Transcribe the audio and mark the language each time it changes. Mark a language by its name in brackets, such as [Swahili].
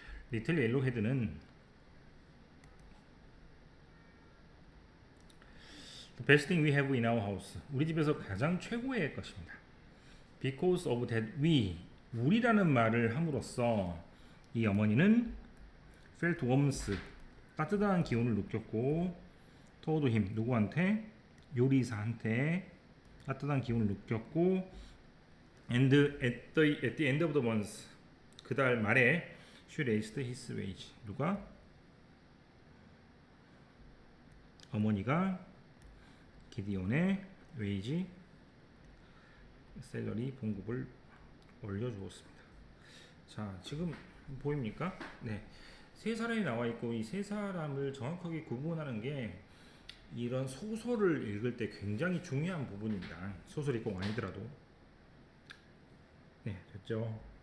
[Korean] 리틀 옐로우 헤드는 [English] The best thing we have in our house, [Korean] 우리 집에서 가장 최고의 것입니다. [English] Because of that we, [Korean] 우리라는 말을 함으로써 이 어머니는 [English] felt warmth, [Korean] 따뜻한 기운을 느꼈고, [English] told him, [Korean] 누구한테? 요리사한테 따뜻한 기운을 느꼈고, [English] and at the end of the month, [Korean] 그 달 말에 [English] she raised his wage, [Korean] 누가? 어머니가 기디온의 웨이지, 샐러리 봉급을 올려주었습니다. 자, 지금 보입니까? 네, 세 사람이 나와 있고 이 세 사람을 정확하게 구분하는 게 이런 소설을 읽을 때 굉장히 중요한 부분입니다. 소설이 꼭 아니더라도. 네, 됐죠.